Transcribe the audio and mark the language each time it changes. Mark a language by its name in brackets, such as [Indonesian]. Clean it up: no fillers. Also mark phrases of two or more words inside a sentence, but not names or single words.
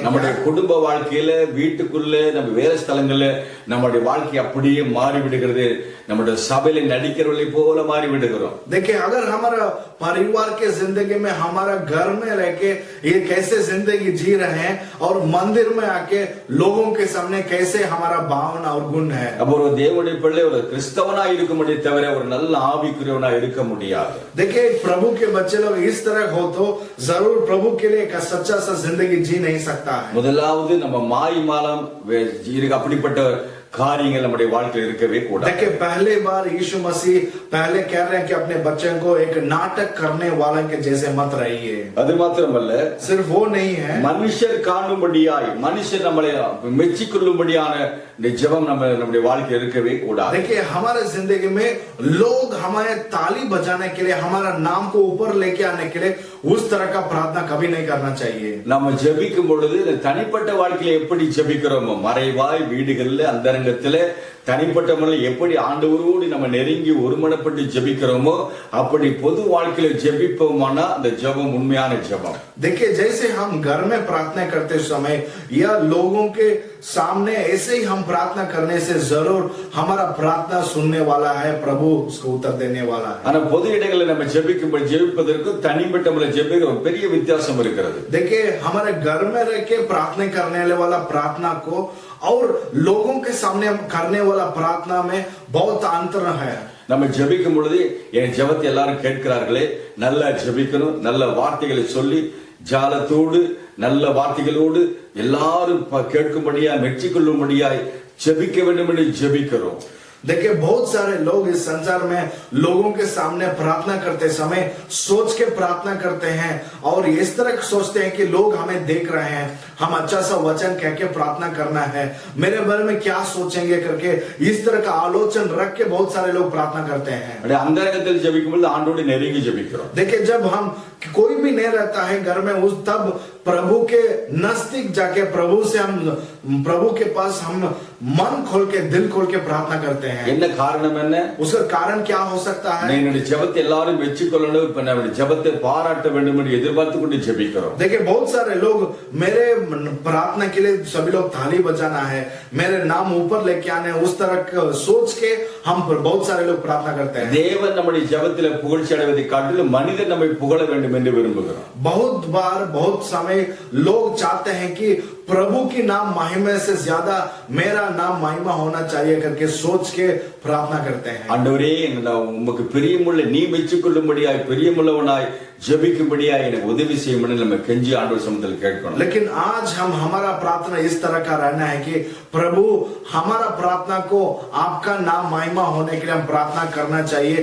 [Tamil] நம்முடைய குடும்ப வாழ்க்கையில, வீட்டுக்குள்ள, நம்ம வேலை ஸ்தலங்கள்ல நம்முடைய வாழ்க்கை அப்படியே மாறி விடுகிறது. நம்முடைய சபையில நடிக்கிறவர்களை போல மாறி விடுகிறோம். [Hindi] देखिए अगर हमारा परिवार के जिंदगी में हमारा घर में रह के ये कैसे जिंदगी जी रहे हैं और मंदिर में आके लोगों के सामने कैसे हमारा भावना और गुण है. [Tamil] அப்போ ஒரு தேவனுடைய பிள்ளை ஒரு கிறிஸ்தவனா இருக்க முடியும் தவிர ஒரு நல்ல ஆவிக்குரியவனா இருக்க முடியாது. [Hindi] देखिए प्रभु के बच्चे लोग इस तरह हो तो जरूर प्रभु के लिए एक सच्चा सा जिंदगी जी नहीं सकता है. [Tamil] முதலாவது நம்ம மாய்மாலம் அப்படிப்பட்ட காரியங்கள் நம்முடைய வாழ்க்கையில் இருக்கவே கூடாது. [Hindi] देखिए पहली बार यीशु मसीह पहले कह रहे हैं कि अपने बच्चों को एक नाटक करने वाले के जैसे मत रहिए. [Tamil] அது மாத்திரமல்ல, [Hindi] सिर्फ वो नहीं है, [Tamil] மனுஷர் காணும்படியாய் மனுஷர் நம்மளை மெச்சிக்கொள்ளும்படியான இந்த ஜெபம் நம்முடைய வாழ்க்கையில் இருக்கவே கூடாது. [Hindi] देखिए हमारे जिंदगी में लोग हमारे ताली बजाने के लिए, हमारा नाम को ऊपर लेके आने के लिए उस तरह का प्रार्थना कभी नहीं करना चाहिए. [Tamil] நம்ம ஜெபிக்கும் பொழுது தனிப்பட்ட வாழ்க்கையில எப்படி ஜெபிக்கிறோமோ, மறைவாய் வீடுகள்ல அந்தரங்கத்துல தனிப்பட்ட முறையில் எப்படி ஆண்டவரோடு நம்ம நெருங்கி ஒருமனப்பட்டு ஜெபிக்கிறோமோ அப்படி பொது வாழ்க்கையில ஜெபிப்போமானா அந்த ஜெபம் உண்மையான ஜெபம். [Hindi] देखिए जैसे हम घर में प्रार्थना करते समय या लोगों के सामने ऐसे ही हम प्रार्थना करने से जरूर हमारा प्रार्थना सुनने वाला है, प्रभु उसको उत्तर देने वाला है. [Tamil] ஆனா பொது இடங்களில் நம்ம ஜெபிப்பதற்கும் தனிப்பட்ட முறையில் ஜெபிக்கிற ஒரு பெரிய வித்தியாசம் இருக்கிறது. [Hindi] देखिए हमारे घर में रह के प्रार्थना करने वाला प्रार्थना को और लोगों के सामने करने वाला प्रार्थना में बहुत अंतर है. [Tamil] நம்ம ஜெபிக்கும் பொழுது என் ஜெபத்தை எல்லாரும் கேட்கிறார்களே, நல்லா ஜெபிக்கணும், நல்ல வார்த்தைகளை சொல்லி ஜாலத்தோடு நல்ல வார்த்தைகளோடு எல்லாரும் கேட்கும்படியாய் மெச்சிக்கொள்ளும்படியாய் ஜெபிக்க வேண்டும் என்று ஜெபிக்கிறோம். [Hindi] देखिए बहुत सारे लोग इस संसार में लोगों के सामने प्रार्थना करते समय सोच के प्रार्थना करते हैं और इस तरह सोचते हैं कि लोग हमें देख रहे हैं, हम अच्छा सा वचन कह के प्रार्थना करना है, मेरे बारे में क्या सोचेंगे करके इस तरह का आलोचन रख के बहुत सारे लोग प्रार्थना करते हैं. [Tamil] அந்தரங்கத்தில் ஜெபிக்கும் பொழுது ஆண்டவரோடு நெருங்கி ஜெபிக்கிறோம். [Hindi] देखिए जब हम कोई भी नहीं रहता है घर में, उस तब प्रभु के नजदीक जाके प्रभु के पास हम मन खोल के दिल खोल के प्रार्थना करते हैं. [Tamil] என்ன காரணம் என்ன? [Hindi] उसका कारण क्या हो सकता है? [Tamil] என்னுடைய ஜெபத்தை எல்லாரும் மெச்சிக்கொள்ளணும், இப்ப நம்முடைய ஜெபத்தை பாராட்ட வேண்டும் என்று எதிர்பார்த்து கொண்டு ஜெபிக்கிறோம். [Hindi] देखिए बहुत सारे लोग मेरे प्रार्थना के लिए सभी लोग थाली बजाना है, मेरे नाम ऊपर लेके आने, उस तरह सोच के हम बहुत सारे लोग प्रार्थना करते हैं. [Tamil] தேவன் நம்முடைய ஜெபத்திலே புகழ்ச்சி அடைவதை காட்டிலும் மனிதன் நம்மை புகழ வேண்டும் என்று விரும்புகிறார். [Hindi] बहुत बार बहुत समय लोग चाहते हैं कि प्रभु की नाम महिमा से ज्यादा मेरा नाम महिमा होना चाहिए करके सोच के प्रार्थना करते हैं. [Tamil] ஆண்டவரே, உமக்கு பிரியமுள்ள நீ மெச்சிக்கொள்ளும்படியாய் பிரியமுள்ளவனாய் ஜெபிக்கும்படியாய் எனக்கு உதவி செய்யும்படி நம்ம கெஞ்சி ஆண்டவர் சமூகத்தில் கேட்கணும். [Hindi] लेकिन आज हमारा प्रार्थना इस तरह का रहना है कि प्रभु हमारा प्रार्थना को आपका नाम महिमा होने के लिए हम प्रार्थना करना चाहिए.